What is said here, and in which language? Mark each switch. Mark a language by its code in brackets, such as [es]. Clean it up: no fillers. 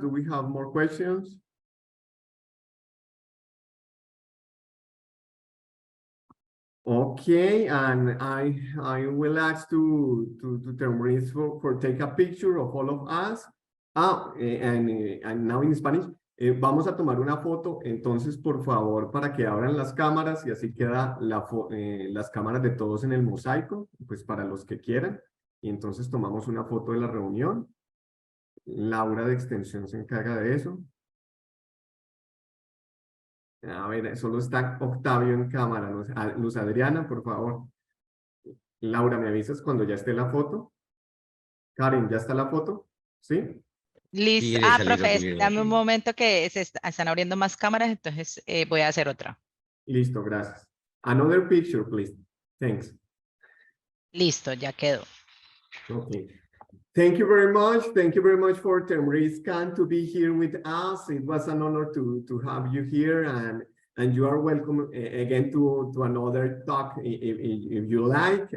[en] Do we have more questions? Okay, and I will ask to Themrise for take a picture of all of us. And now in Spanish. [es] Vamos a tomar una foto, entonces por favor para que abran las cámaras y así queda las cámaras de todos en el mosaico, pues para los que quieran, y entonces tomamos una foto de la reunión. Laura de extensión se encarga de eso. A ver, solo está Octavio en cámara. Luz Adriana, por favor. Laura, ¿me avisas cuando ya esté la foto? Karen, ¿ya está la foto? ¿Sí? Listo. Sí, le Ah, sale profe, rápido. dame un momento que están abriendo más cámaras, entonces voy a hacer otra. Listo, gracias. [en] Another picture, please. Thanks. [es] Listo, ya quedó. [en] Okay. Thank you very much. Thank you very much for Themrise Khan to be here with us. It was an honor to have you here, and you are welcome again to another talk if you like.